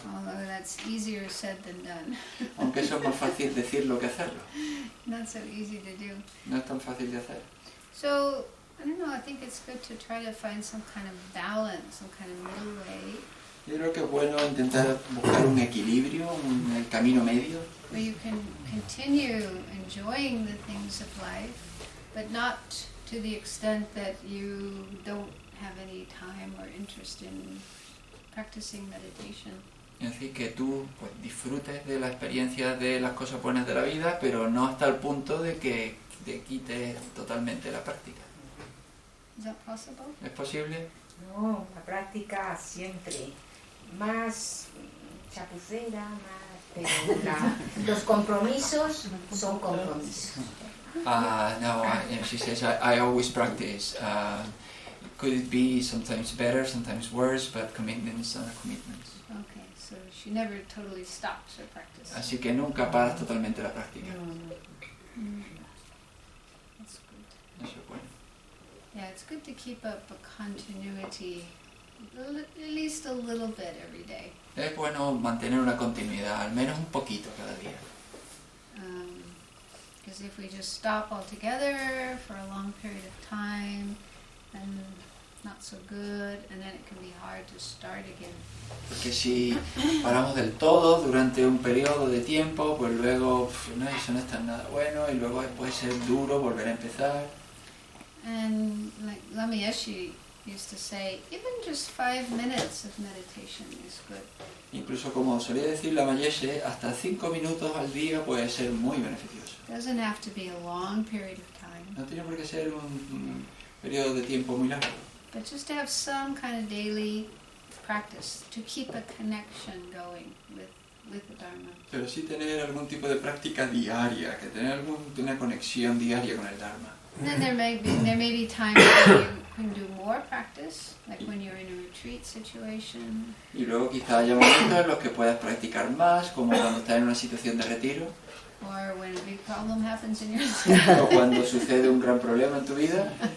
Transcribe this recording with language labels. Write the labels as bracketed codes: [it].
[en] Although that's easier said than done. [es] Aunque eso es más fácil decirlo que hacerlo. [en] Not so easy to do. [es] No es tan fácil de hacer. [en] So, I don't know, I think it's good to try to find some kind of balance, some kind of middle way, [es] Yo creo que es bueno intentar buscar un equilibrio, el camino medio, [en] where you can continue enjoying the things of life, but not to the extent that you don't have any time or interest in practicing meditation. [es] es decir, que tú pues, disfrutes de la experiencia de las cosas buenas de la vida, pero no hasta el punto de que te quites totalmente la práctica. [en] Is that possible? [es] ¿Es posible? No, la práctica siempre más chapucera, pero los compromisos son compromisos. [en] No, she says, I always practice. Could it be sometimes better, sometimes worse, but commitments are commitments. Okay, so she never totally stops her practice. [es] Así que nunca paras totalmente la práctica. [en] That's good. [es] Eso es bueno. [en] Yeah, it's good to keep up a continuity, at least a little bit every day. [es] Es bueno mantener una continuidad, al menos un poquito cada día. [en] Because if we just stop altogether for a long period of time, then not so good, and then it can be hard to start again. [es] Porque si paramos del todo durante un periodo de tiempo, pues luego no, eso no está nada bueno y luego puede ser duro volver a empezar. [en] And like Lama Yeshe used to say, even just 5 minutes of meditation is good. [es] Incluso como solía decir la Mayeshe, hasta 5 minutos al día puede ser muy beneficioso. [en] It doesn't have to be a long period of time, [es] No tiene por qué ser un periodo de tiempo muy largo, [en] but just to have some kind of daily practice to keep a connection going with the Dharma. [es] pero sí tener algún tipo de práctica diaria, que tener una conexión diaria con el Dharma. [en] And then there may be times when you can do more practice, like when you're in a retreat situation, [es] Y luego quizá haya momentos en los que puedas practicar más, como cuando estás en una situación de retiro, [en] or when a big problem happens in your life, [es] o cuando sucede un gran problema en tu vida,